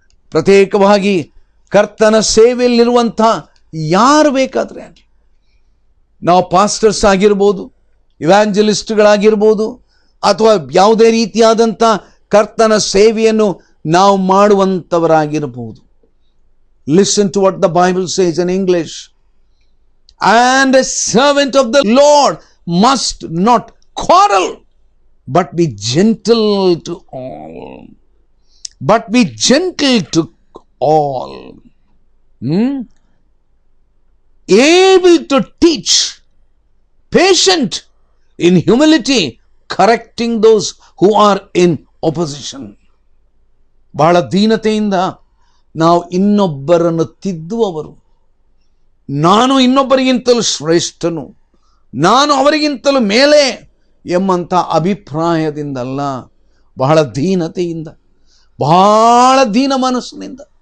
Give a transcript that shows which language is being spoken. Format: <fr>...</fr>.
<kn>ಪ್ರತ್ಯೇಕವಾಗಿ ಕರ್ತನ ಸೇವೆಯಲ್ಲಿರುವಂಥ ಯಾರು ಬೇಕಾದರೆ ಆಗಲಿ, ನಾವು ಪಾಸ್ಟರ್ಸ್ ಆಗಿರ್ಬೋದು, ಇವ್ಯಾಂಜಲಿಸ್ಟ್ಗಳಾಗಿರ್ಬೋದು, ಅಥವಾ ಯಾವುದೇ ರೀತಿಯಾದಂಥ ಕರ್ತನ ಸೇವೆಯನ್ನು ನಾವು ಮಾಡುವಂಥವರಾಗಿರಬಹುದು.</kn> <en>Listen to what the Bible says in English. And a servant of the Lord must not quarrel, but be gentle to all. But be gentle to all. Able to teach, patient in humility, correcting those who are in opposition.</en> <kn>ಬಹಳ ದೀನತೆಯಿಂದ ನಾವು ಇನ್ನೊಬ್ಬರನ್ನು ತಿದ್ದುವವರು. ನಾನು ಇನ್ನೊಬ್ಬರಿಗಿಂತಲೂ ಶ್ರೇಷ್ಠನು, ನಾನು ಅವರಿಗಿಂತಲೂ ಮೇಲೆ ಎಂಬಂಥ ಅಭಿಪ್ರಾಯದಿಂದಲ್ಲ, ಬಹಳ ದೀನತೆಯಿಂದ, ಬಹಳ ದೀನ ಮನಸ್ಸಿನಿಂದ.</kn>